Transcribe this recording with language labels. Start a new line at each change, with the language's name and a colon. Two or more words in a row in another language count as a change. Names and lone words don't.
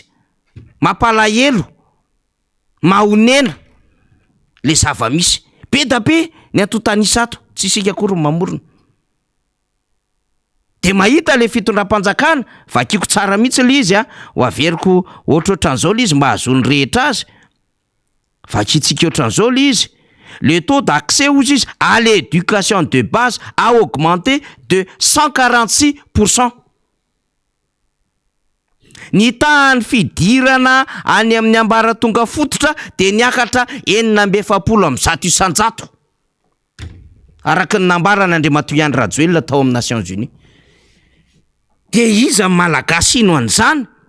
Malagasy: Mampalahelo. Mahonena le zava-misy. Be da be ny atotanisa ato. Tsy isika akory mamorona. De mahita le fitondram-panjakana vakiko tsara mihitsy le izy ho averiko ohatran'izao le izy mba hazony rehetra azy. Vakitsika ohatran'izao le izy.
French: Le taux d'accès aux à l'éducation de base a augmenté de 146%.
Malagasy: Ny tany fidirana any amin'ny ambaratonga fototra de niakatra 7% isan-jato. Araka ny nambarana Andriamatoa Andry Rajoelina tao amin'ny Nations Unies. De iza malagasy ino an'izany?